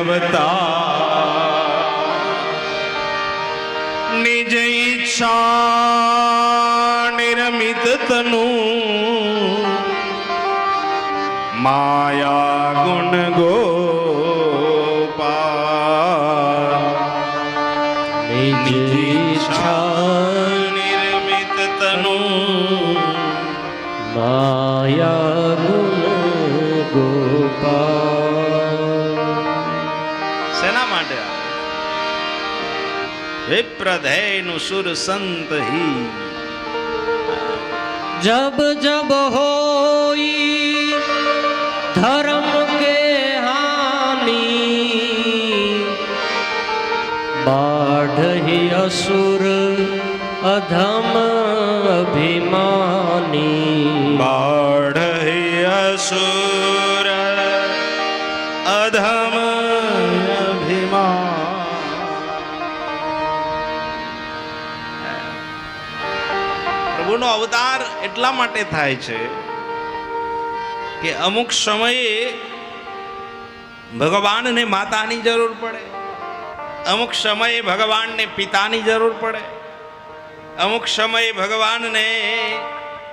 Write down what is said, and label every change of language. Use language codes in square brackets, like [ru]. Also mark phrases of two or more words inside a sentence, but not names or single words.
[awa] अवतार निज इच्छा निर्मित तनु माया गुण गोपाल निज इच्छा निर्मित तनु माया गुण गोपाल. [gu] શેના માટે? [awa] विप्रधेनु सुर संत ही जब जब होई धर्म के हानि बाढ़हि असुर अधम अभिमानी. बाढ़हि असुर अधम अभिमान. [gu] પ્રભુનો અવતાર એટલા માટે થાય છે કે અમુક સમયે ભગવાનને માતાની જરૂર પડે, અમુક સમયે ભગવાનને પિતાની જરૂર પડે, અમુક સમયે ભગવાનને